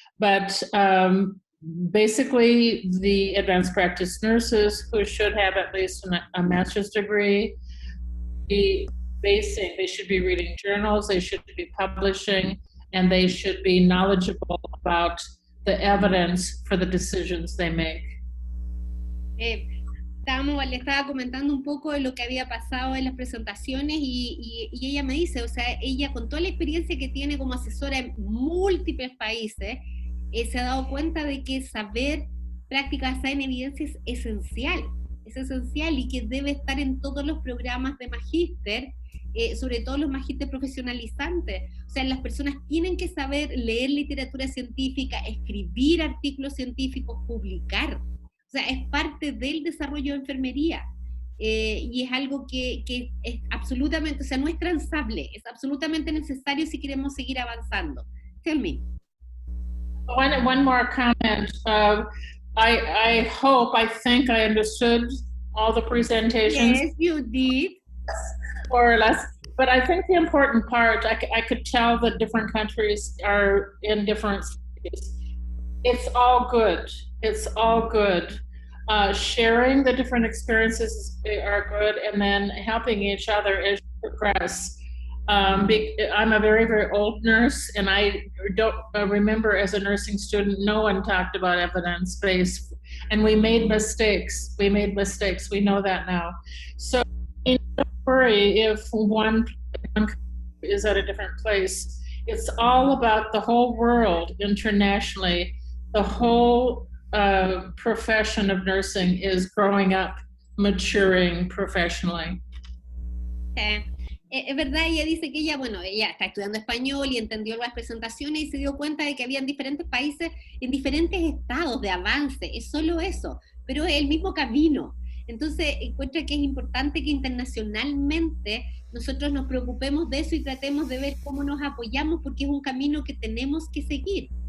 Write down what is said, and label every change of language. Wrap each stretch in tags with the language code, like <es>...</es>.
<en>But basically, the advanced practice nurses, who should have at least a master's degree, basing, they should be reading journals, they should be publishing, and they should be knowledgeable about the evidence for the decisions they make.</en> <es>Le estaba comentando un poco de lo que había pasado en las presentaciones y ella me dice, o sea, ella con toda la experiencia que tiene como asesora en múltiples países, se ha dado cuenta de que saber práctica basada en evidencia es esencial y que debe estar en todos los programas de magíster, sobre todo los magíster profesionalizantes. O sea, las personas tienen que saber leer literatura científica, escribir artículos científicos, publicar. O sea, es parte del desarrollo de enfermería y es algo que es absolutamente, o sea, no es transable, es absolutamente necesario si queremos seguir avanzando.</es> <en>Tell me. One more comment. I hope, I think I understood all the presentations. Yes, you did. More or less. But I think the important part, I could tell that different countries are in different stages. It's all good. It's all good. Sharing the different experiences are good, and then helping each other as you progress. I'm a very, very old nurse, and I don't remember as a nursing student, no one talked about evidence-based, and we made mistakes. We know that now. So don't worry if one is at a different place. It's all about the whole world internationally. The whole profession of nursing is growing up, maturing professionally.</en> <es>Es verdad, ella dice que ella está estudiando español y entendió las presentaciones y se dio cuenta de que había diferentes países en diferentes estados de avance, es solo eso, pero es el mismo camino. Entonces encuentra que es importante que internacionalmente nosotros nos preocupemos de eso y tratemos de ver cómo nos apoyamos, porque es un camino que tenemos que seguir.</es>